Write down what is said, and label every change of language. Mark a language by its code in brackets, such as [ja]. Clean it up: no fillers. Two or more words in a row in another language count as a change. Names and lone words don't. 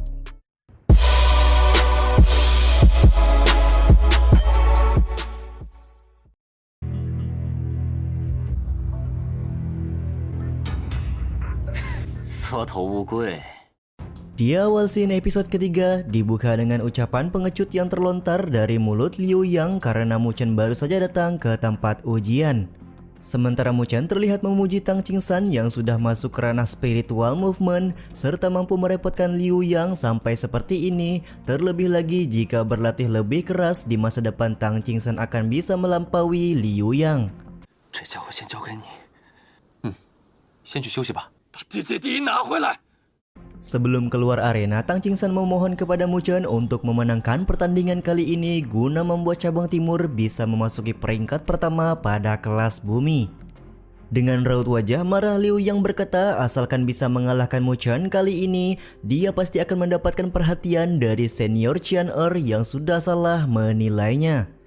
[id] Di awal scene episode ketiga dibuka dengan ucapan pengecut yang terlontar dari mulut Liu Yang karena Mu Chen baru saja datang ke tempat ujian. Sementara Mu Chen terlihat memuji Tang Qingsan yang sudah masuk ke ranah [en] spiritual movement [id] serta mampu merepotkan Liu Yang sampai seperti ini. Terlebih lagi jika berlatih lebih keras, di masa depan Tang Qingsan akan bisa melampaui Liu Yang. [zh] 这家伙先交给你。先去休息吧。把地界第一拿回来。 [id] Sebelum keluar arena, Tang Qingsan memohon kepada Mu Chen untuk memenangkan pertandingan kali ini guna membuat cabang timur bisa memasuki peringkat pertama pada kelas bumi. Dengan raut wajah marah, Liu Yang berkata asalkan bisa mengalahkan Mu Chen kali ini, dia pasti akan mendapatkan perhatian dari senior Qian Er yang sudah salah menilainya.